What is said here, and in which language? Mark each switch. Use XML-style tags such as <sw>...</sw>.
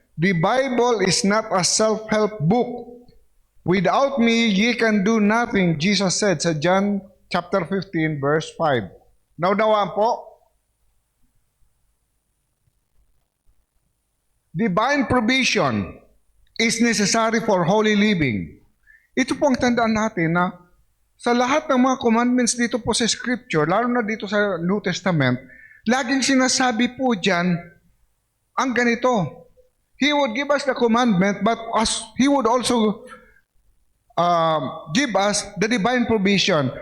<en>The Bible is not a self-help book. Without me, ye can do nothing, Jesus said sa John chapter 15, verse 5.</en> <tl>Naunawaan po?</tl> <en>Divine provision is necessary for holy living.</en> <tl>Ito po ang tandaan natin na sa lahat ng mga commandments dito po sa Scripture, lalo na dito sa New Testament, laging sinasabi po dyan ang ganito.</tl> <en>He would give us the commandment, but He would also give us the divine provision.</en>